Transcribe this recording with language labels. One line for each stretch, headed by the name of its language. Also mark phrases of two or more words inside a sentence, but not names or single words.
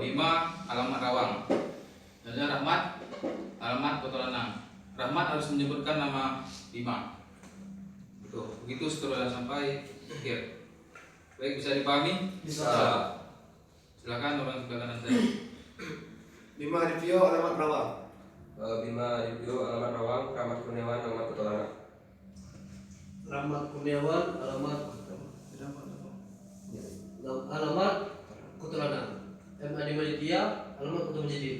Indonesian: Bima, alamat Rawang. Dan Rahmat, alamat Kota Lanang. Rahmat harus menyebutkan nama Bima. Betul. Begitu seterusnya sampai akhir. Baik, bisa dipahami? Bisa. Silakan orang sebelah kanan saya. Bima Adipio, alamat Rawang. Bima Adipio, alamat Rawang. Rahmat Kurniawan, alamat Petualang. Rahmat Kurniawan, alamat Kota Lanang. M. Adi Maditya, alamat Kota Majidin.